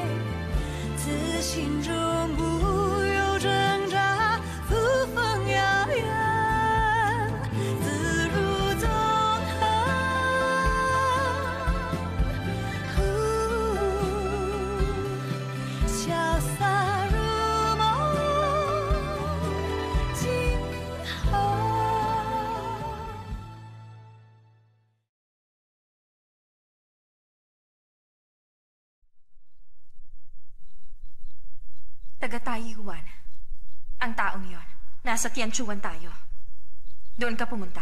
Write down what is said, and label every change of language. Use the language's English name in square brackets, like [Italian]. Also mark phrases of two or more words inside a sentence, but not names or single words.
[Chinese] 自心中无有挣扎，扶风摇远，自如纵横。潇洒如梦，今后。 [Filipino] Taga-Taiwan. Ang taong yon. Nasa Tianchuan tayo. Doon ka pumunta.